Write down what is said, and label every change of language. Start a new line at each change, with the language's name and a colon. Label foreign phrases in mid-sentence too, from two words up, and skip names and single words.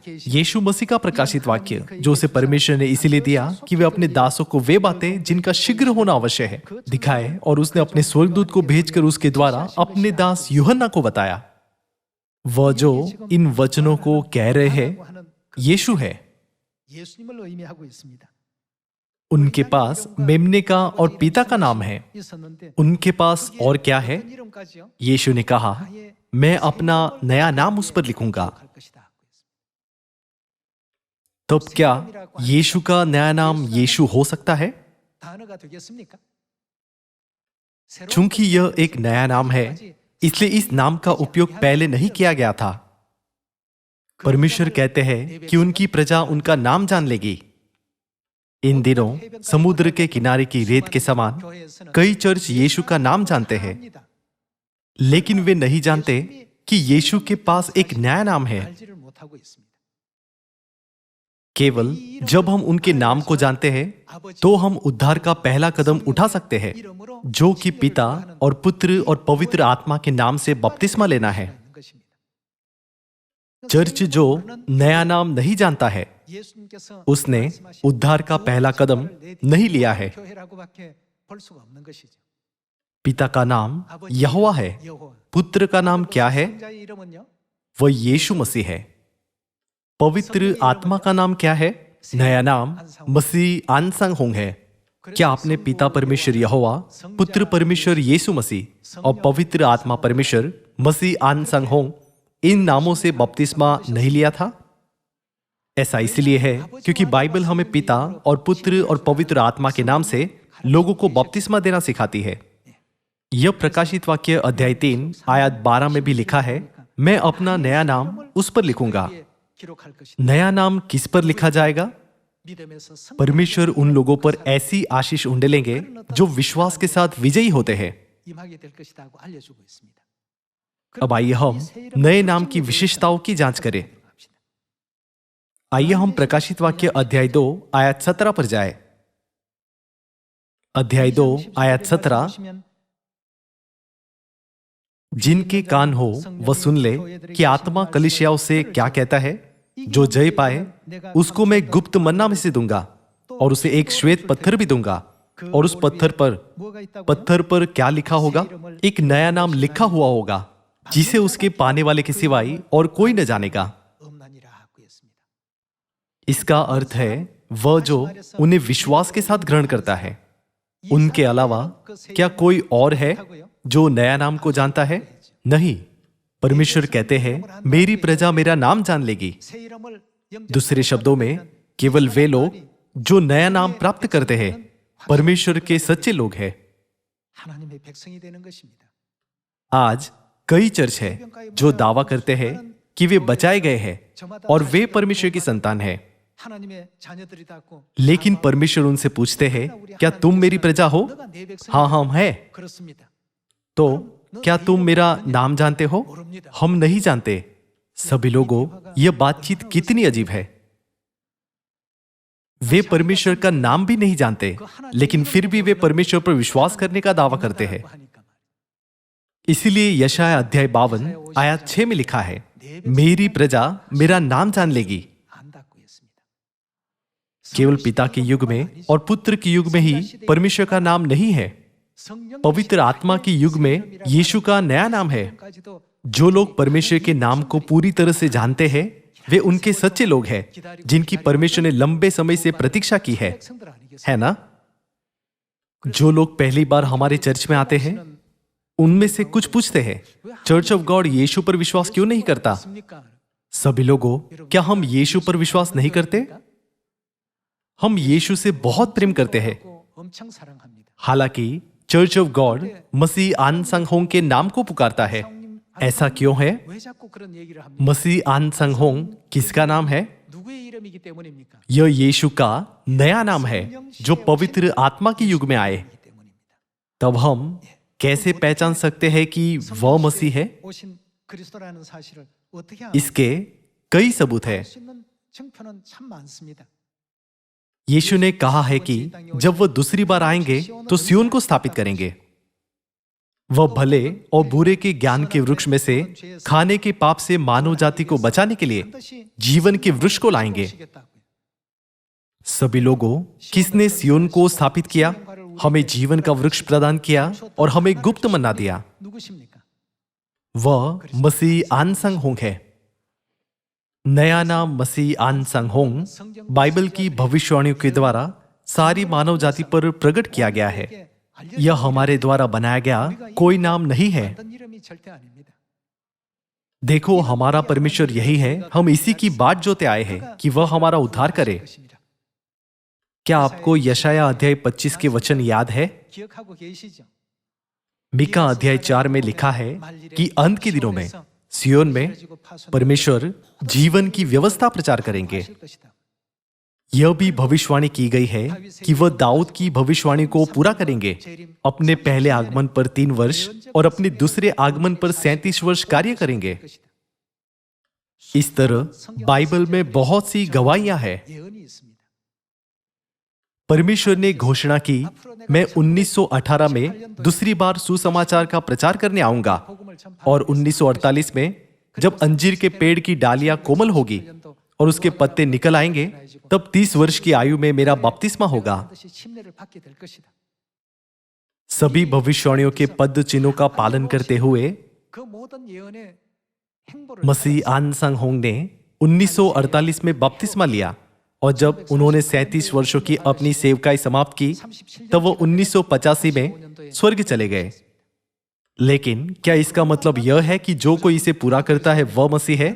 Hindi: यीशु मसीह का प्रकाशित वाक्य जो उसे परमेश्वर ने इसीलिए दिया कि वे अपने दासों को वे बातें जिनका शीघ्र होना अवश्य है दिखाए, और उसने अपने स्वर्गदूत को भेजकर उसके द्वारा अपने दास यूहन्ना को बताया। वह जो इन वचनों को कह रहे हैं यीशु है।
Korean: 예수님을 의미하고 있습니다.
Hindi: उनके पास मेमने का और पिता का नाम है।
Korean: 있었는데
Hindi: उनके पास और क्या है?
Korean: 어떤 이름까지요?
Hindi: यीशु ने कहा मैं अपना नया नाम उस पर लिखूंगा।
Korean: 할 것이다.
Hindi: तब क्या यीशु का नया नाम यीशु हो सकता है?
Korean: 단어가 되겠습니까? 새로운
Hindi: चूंकि यह एक नया नाम है इसलिए इस नाम का उपयोग पहले नहीं किया गया था। परमेश्वर कहते हैं कि उनकी प्रजा उनका नाम जान लेगी। इन दिनों समुद्र के किनारे की रेत के समान
Korean: 교회에서는
Hindi: कई चर्च यीशु का नाम जानते हैं,
Korean: 합니다.
Hindi: लेकिन वे नहीं जानते कि यीशु के पास एक नया नाम है।
Korean: 알지를 못하고 있습니다.
Hindi: केवल जब हम उनके नाम को जानते हैं तो हम उद्धार का पहला कदम उठा सकते हैं,
Korean: 이름으로
Hindi: जो कि पिता और पुत्र और पवित्र आत्मा के नाम से बपतिस्मा लेना है।
Korean: 있는 것입니다.
Hindi: चर्च जो नया नाम नहीं जानता है
Korean: 예수님께서
Hindi: उसने उद्धार का पहला कदम नहीं लिया है।
Korean: 교회라고밖에 볼 수가 없는 것이죠.
Hindi: पिता का नाम यहोवा है।
Korean: 여호와.
Hindi: पुत्र का नाम क्या है?
Korean: 성자의 이름은요?
Hindi: वह यीशु मसीह है। पवित्र आत्मा का नाम क्या है? नया नाम मसीह आनसंग होंग है। क्या आपने पिता परमेश्वर यहोवा, पुत्र परमेश्वर यीशु मसीह और पवित्र आत्मा परमेश्वर मसीह आनसंग होंग इन नामों से बपतिस्मा नहीं लिया था? ऐसा इसलिए है क्योंकि बाइबल हमें पिता और पुत्र और पवित्र आत्मा के नाम से लोगों को बपतिस्मा देना सिखाती है। यह प्रकाशित वाक्य अध्याय 3 आयत 12 में भी लिखा है मैं अपना नया नाम उस पर लिखूंगा।
Korean: 기록할 것이다.
Hindi: नया नाम किस पर लिखा जाएगा?
Korean: 믿음에서 성
Hindi: परमेश्वर उन लोगों पर ऐसी आशीष उंडेलेंगे जो विश्वास के साथ विजयी होते हैं।
Korean: 임하게 될 것이다고 알려주고 있습니다.
Hindi: अब आइए हम नए नाम की विशेषताओं की जांच करें। आइए हम प्रकाशित वाक्य अध्याय 2 आयत 17 पर जाए। अध्याय 2 आयत 17 जिनके कान हो वह सुन ले कि आत्मा कलीसियाओं से क्या कहता है। जो जय पाए उसको मैं गुप्त मन्ना में से दूंगा और उसे एक श्वेत पत्थर भी दूंगा, और उस
Korean: 뭐가 있다고요?
Hindi: पत्थर पर क्या लिखा होगा? एक नया नाम लिखा हुआ होगा जिसे उसके पाने वाले के सिवाय और कोई न जानेगा।
Korean: 없나니라 하고 했습니다.
Hindi: इसका अर्थ है वह जो उन्हें विश्वास के साथ ग्रहण करता है। उनके अलावा क्या कोई और है जो नया नाम को जानता है? नहीं। परमेश्वर कहते हैं मेरी प्रजा मेरा नाम जान लेगी।
Korean: 새 이름을 영접하는
Hindi: दूसरे शब्दों में केवल वे लोग जो नया नाम प्राप्त करते हैं परमेश्वर के सच्चे लोग हैं।
Korean: 하나님의 백성이 되는 것입니다.
Hindi: आज कई चर्च है जो दावा करते हैं कि वे बचाए गए हैं और वे परमेश्वर की संतान हैं,
Korean: 하나님의 자녀들이 닫고
Hindi: लेकिन परमेश्वर उनसे पूछते हैं, क्या तुम मेरी प्रजा हो?
Korean: 너가 내 백성이냐?
Hindi: हाँ, हम हैं।
Korean: 그렇습니다.
Hindi: तो क्या तुम मेरा नाम जानते हो?
Korean: 모릅니다.
Hindi: हम नहीं जानते। सभी लोगों, यह बातचीत कितनी अजीब है। वे परमेश्वर का नाम भी नहीं जानते, लेकिन फिर भी वे परमेश्वर पर विश्वास करने का दावा करते हैं।
Korean: 하니까
Hindi: इसीलिए यशाया अध्याय 52 आयत 6 में लिखा है, मेरी प्रजा मेरा नाम जान लेगी।
Korean: 안 닫고 있습니다.
Hindi: केवल पिता के युग में और पुत्र के युग में ही परमेश्वर का नाम नहीं है।
Korean: 성령
Hindi: पवित्र आत्मा के युग में यीशु का नया नाम है।
Korean: 까지도
Hindi: जो लोग परमेश्वर के नाम को पूरी तरह से जानते हैं, वे उनके सच्चे लोग हैं, जिनकी परमेश्वर ने लंबे समय से प्रतीक्षा की है
Korean: 백성들 아니겠습니까?
Hindi: है ना? जो लोग पहली बार हमारे चर्च में आते हैं, उनमें से कुछ पूछते हैं, चर्च ऑफ गॉड यीशु पर विश्वास क्यों नहीं करता?
Korean: 있습니까?
Hindi: सभी लोगों, क्या हम यीशु पर विश्वास नहीं करते? हम यीशु से बहुत प्रेम करते हैं।
Korean: 엄청 사랑합니다.
Hindi: हालांकि चर्च ऑफ गॉड मसीह आन संग होंग के नाम को पुकारता है। ऐसा क्यों है?
Korean: 왜 자꾸 그런 얘기를 합니까?
Hindi: मसीह आन संग होंग किसका नाम है?
Korean: 누구의 이름이기 때문입니까?
Hindi: यह यीशु का नया नाम है, जो पवित्र आत्मा के युग में आए।
Korean: 이기 때문입니다.
Hindi: तब हम कैसे पहचान सकते हैं कि वह मसीह है?
Korean: 오신 그리스도라는 사실을 어떻게 알
Hindi: इसके कई सबूत हैं।
Korean: 수 있는 증표는 참 많습니다.
Hindi: यीशु ने कहा है कि जब वह दूसरी बार आएंगे तो सियोन को स्थापित करेंगे। वह भले और बुरे के ज्ञान के वृक्ष में से खाने के पाप से मानव जाति को बचाने के लिए
Korean: 반드시
Hindi: जीवन के वृक्ष को लाएंगे।
Korean: 오시겠다고요.
Hindi: सभी लोगों, किसने सियोन को स्थापित किया? हमें जीवन का वृक्ष प्रदान किया और हमें गुप्त मन्ना दिया।
Korean: 누구십니까?
Hindi: वह मसीह आन संग होंग है। नया नाम मसीह आन संग होंग बाइबल की भविष्यवाणियों के द्वारा सारी मानव जाति पर प्रकट किया गया है। यह हमारे द्वारा बनाया गया कोई नाम नहीं है।
Korean: 어떤 이름이 절대 아닙니다.
Hindi: देखो, हमारा परमेश्वर यही है। हम इसी की बाट जोते आए हैं कि वह हमारा उद्धार करे।
Korean: 것입니다.
Hindi: क्या आपको यशाया अध्याय 25 के वचन याद है?
Korean: 기억하고 계시죠?
Hindi: मीका अध्याय 4 में लिखा है कि अंत के दिनों में सियोन में परमेश्वर जीवन की व्यवस्था प्रचार करेंगे।
Korean: 하실 것이다.
Hindi: यह भी भविष्यवाणी की गई है कि वह दाऊद की भविष्यवाणी को पूरा करेंगे। अपने पहले आगमन पर 3 वर्ष और अपने दूसरे आगमन पर 37 वर्ष कार्य करेंगे।
Korean: 것이다.
Hindi: इस तरह बाइबल में बहुत सी गवाहियां हैं।
Korean: 예언이 있습니다.
Hindi: परमेश्वर ने घोषणा की, मैं 1918 में दूसरी बार सुसमाचार का प्रचार करने आऊंगा
Korean: 복음을 전파.
Hindi: और 1948 में जब अंजीर के पेड़ की डालियां कोमल होगी और उसके पत्ते निकल आएंगे, तब 30 वर्ष की आयु में मेरा बपतिस्मा होगा।
Korean: 반드시 침례를 받게 될 것이다.
Hindi: सभी भविष्यवाणियों के पद चिन्हों का पालन करते हुए
Korean: 그 모든 예언의 행보를
Hindi: मसीह आन संग होंग ने 1948 में बपतिस्मा लिया और जब उन्होंने 37 वर्षों की अपनी सेवकाई समाप्त की, तब वो 1985 में स्वर्ग चले गए। लेकिन क्या इसका मतलब यह है कि जो कोई इसे पूरा करता है वह मसीह है?